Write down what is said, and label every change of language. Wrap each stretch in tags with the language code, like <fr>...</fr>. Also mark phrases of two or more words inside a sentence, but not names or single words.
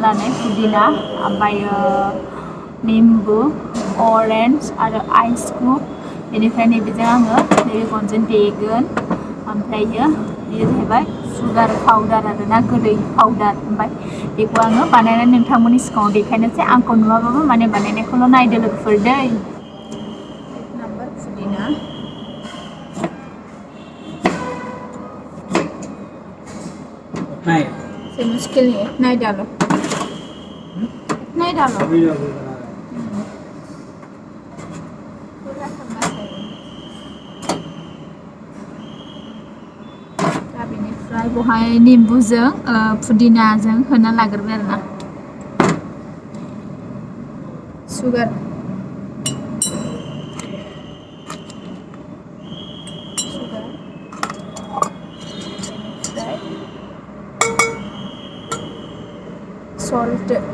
<brx>लानाय पुदिना ओमफ्रायो निम्बु ऑरेंज आरो आइस क्यूब बेनिफ्राय नैबेजों आङो नैबे गनजों देगोन ओमफ्रायो बेयो जाहैबाय सुगार पाउडार आरोना गोदै पाउडार ओमफ्राय बेखौ आङो बानायनानै नोंथांमोननि सिगाङाव देखायनोसै आंखौ नुवाबाबो माने बानायनायखौल' नायदो लोगोफोर दै नाम्बार पुदिना</brx> <hi>से मुश्किल नहीं है नहीं डालो नहीं डालो</hi> <brx>दा बेनिफ्राय बहाय निम्बुजों पुदिनाजों होना लाग्रोबाय आरोना</brx> <en>सुगार salt</en>